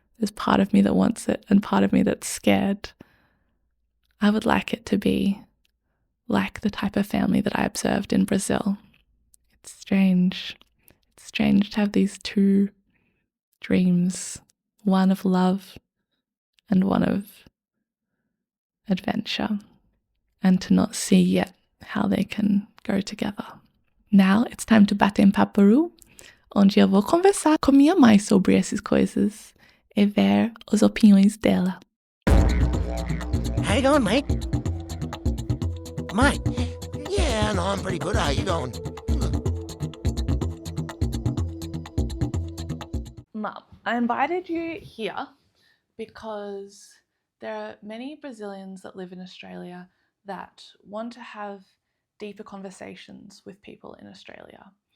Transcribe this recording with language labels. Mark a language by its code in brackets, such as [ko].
[en] There's part of me that wants it and part of me that's scared. I would like it to be like the type of family that I observed in Brazil. It's strange. It's strange to have these two dreams, one of love and one of adventure, and to not see yet how they can go together. Now it's time to [pt] bater em Paporoo, onde eu vou conversar com minha mãe sobre essas coisas e ver as opiniões dela. [en] How you going, mate? Mate? Yeah, no, I'm pretty good. How you going? Mum, I invited you here because there are many Brazilians that live in Australia that want to have deeper conversations with people in Australia.